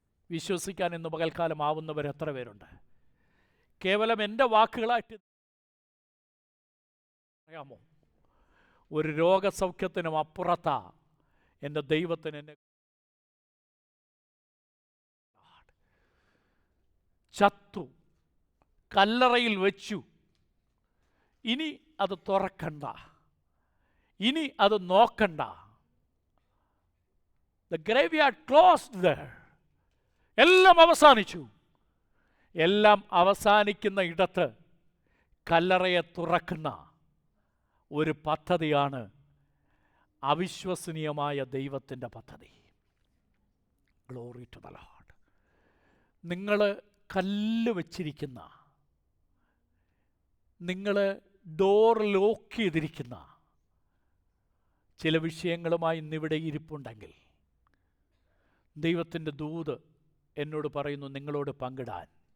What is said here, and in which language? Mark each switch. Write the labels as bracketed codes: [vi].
[ml] വിശ്വസിക്കാൻ ഇന്ന് പകൽക്കാലം ആവുന്നവർ എത്ര പേരുണ്ട്? കേവലം എൻ്റെ വാക്കുകളായിട്ട് അറിയാമോ, ഒരു രോഗസൗഖ്യത്തിനും അപ്പുറത്താ എൻ്റെ ദൈവത്തിന് എന്നെ ചത്തു, കല്ലറയിൽ വെച്ചു, ഇനി അത് തുറക്കണ്ട, ഇനി അത് നോക്കണ്ട. [en] The graveyard closed there. [ml] എല്ലാം അവസാനിച്ചു. എല്ലാം അവസാനിക്കുന്ന ഇടത്ത് കല്ലറയെ തുറക്കുന്ന ഒരു പദ്ധതിയാണ് അവിശ്വസനീയമായ ദൈവത്തിൻ്റെ പദ്ധതി. [en] Glory to the lord. [ml] നിങ്ങൾ കല്ല് വച്ചിരിക്കുന്ന, നിങ്ങൾ ഡോർ ലോക്ക് ചെയ്തിരിക്കുന്ന ചില വിഷയങ്ങളുമായി ഇന്നിവിടെ ഇരിപ്പുണ്ടെങ്കിൽ ദൈവത്തിൻ്റെ ദൂത് എന്നോട് പറയുന്നു നിങ്ങളോട് പങ്കിടാൻ.